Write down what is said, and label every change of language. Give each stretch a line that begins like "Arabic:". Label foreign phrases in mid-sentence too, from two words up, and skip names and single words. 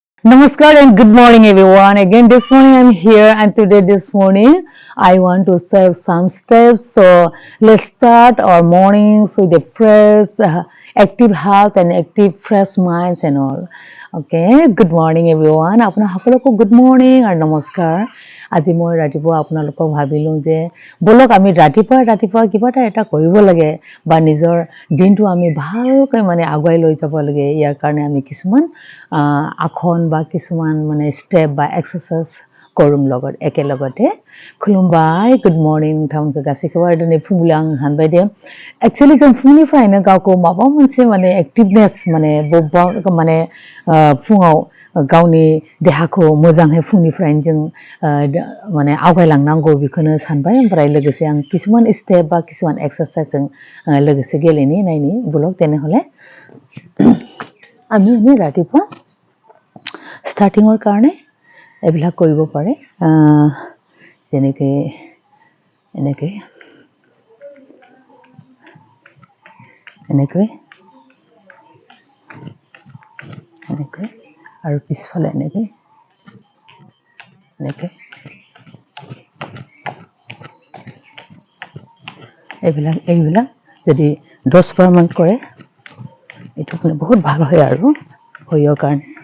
English: Namaskar and good morning everyone. Again this morning I'm here and today this morning I want to share some steps. So let's start our mornings with a fresh, active health and active fresh minds and all. Okay, good morning everyone.
Assamese: আপোনা সকলোকে
English: good morning and namaskar.
Assamese: আজি মই ৰাতিপুৱা আপোনালোকক ভাবিলোঁ যে বলক আমি ৰাতিপুৱা কিবা এটা কৰিব লাগে বা নিজৰ দিনটো আমি ভালকৈ মানে আগুৱাই লৈ যাব লাগে ইয়াৰ কাৰণে আমি কিছুমান আসন বা কিছুমান মানে ষ্টেপ বা এক্সাৰসাইজ কৰিম লগত একেলগতে
Bodo: खुलुमबाय
English: good morning
Bodo: नोंथांमोनखौ गासैखौबो दिनै फुंबिलि आं हानबाय दे एक्चुअली जों फुंनिफ्रायनो गावखौ माबा मोनसे माने एक्टिभनेस माने बबेबा माने फुङाव गावनि देहाखौ मोजाङै फुंनिफ्रायनो जों माने आवगायलांनांगौ बेखौनो सानबाय ओमफ्राय लोगोसे आं किसुमान स्टेप बा किसुमान एक्सारसाइजजों लोगोसे गेलेनि नायनि ब्लग তেনেহ'লে
Assamese: আমি এনে ৰাতিপুৱা ষ্টাৰ্টিঙৰ কাৰণে এইবিলাক কৰিব পাৰে যেনেকৈ এনেকৈ এনেকৈ এনেকৈ আৰু পিছফালে এনেকৈ এনেকৈ এইবিলাক যদি 10 বাৰমান কৰে এইটো মানে বহুত ভাল হয় আৰু শৰীৰৰ কাৰণে